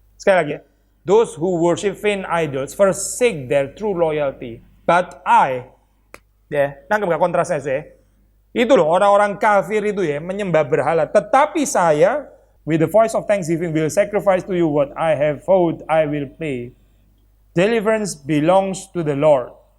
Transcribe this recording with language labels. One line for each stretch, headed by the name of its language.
Indonesian: Sekali lagi ya,
English: those who worship vain idols forsake their true loyalty. But I,
Indonesian: ya, nangkep gak kontrasnya saya? Itu loh, orang-orang kafir itu ya, menyembah berhala. Tetapi saya,
English: with the voice of thanksgiving, will sacrifice to you what I have vowed I will pay. Deliverance belongs to the Lord.